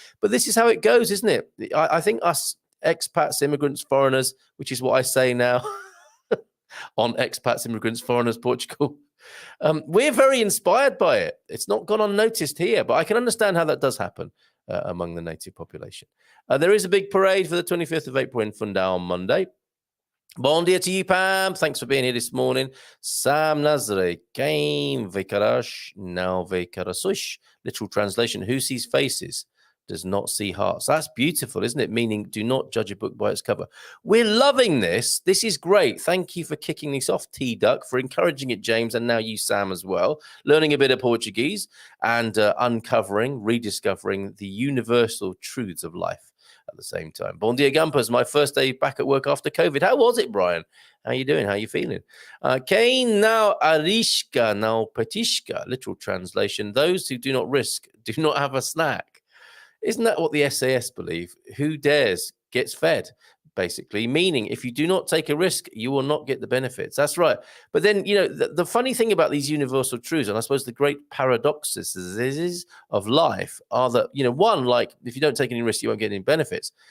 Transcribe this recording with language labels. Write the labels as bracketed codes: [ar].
[en] But this is how it goes, isn't it? I think us expats, immigrants, foreigners, which is what I say now on expats, immigrants, foreigners, Portugal, we're very inspired by it. It's not gone unnoticed here, but I can understand how that does happen among the native population. There is a big parade for the 25th of April in Fundão on Monday. [pt] Bon dia [en] to you, Pam. Thanks for being here this morning. Sam Nazare. [pt] Quem vê caras, não vê corações. [en] Literal translation, who sees faces does not see hearts. That's beautiful, isn't it? Meaning, do not judge a book by its cover. We're loving this. This is great. Thank you for kicking this off, T-Duck, for encouraging it, James, and now you, Sam, as well. Learning a bit of Portuguese and uncovering, rediscovering the universal truths of life at the same time. [pt] Bon dia, [en] Gumpers. My first day back at work after COVID. How was it, Brian? How you doing? How you feeling? [pt] Quem não arrisca, não petisca. [en] Literal translation, those who do not risk do not have a snack. Isn't that what the SAS believe? Who dares gets fed, basically, meaning if you do not take a risk, you will not get the benefits. That's right. But then, the funny thing about these universal truths, and I suppose the great paradoxes of life are that, one, like if you don't take any risk, you won't get any benefits.